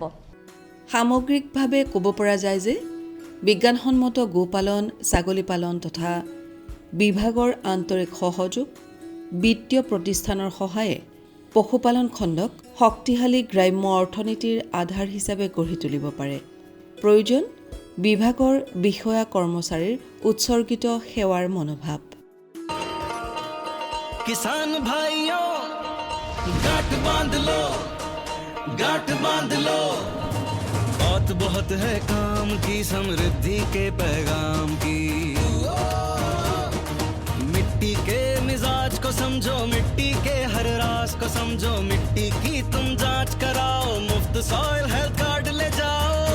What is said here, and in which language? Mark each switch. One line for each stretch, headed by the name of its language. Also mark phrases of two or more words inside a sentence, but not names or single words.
Assamese: সামগ্ৰিকভাৱে ক'ব পৰা যায় যে বিজ্ঞানসন্মত গোপালন, ছাগলী পালন তথা বিভাগৰ আন্তৰিক সহযোগ, বিত্তীয় প্ৰতিষ্ঠানৰ সহায়ে পশুপালন খণ্ডক শক্তিশালী গ্ৰাম্য অৰ্থনীতিৰ আধাৰ হিচাপে গঢ়ি তুলিব পাৰে। প্ৰয়োজন বিভাগৰ বিষয়া কৰ্মচাৰীৰ উৎসৰ্গিত সেৱাৰ মনোভাৱ।
Hindi: किसान भाइयों गांठ बांध लो बात बहुत है काम की, समृद्धि के पैगाम की। मिट्टी के मिजाज को समझो, मिट्टी के हर राज को समझो, मिट्टी की तुम जांच कराओ, मुफ्त
English: soil health card
Hindi: ले जाओ।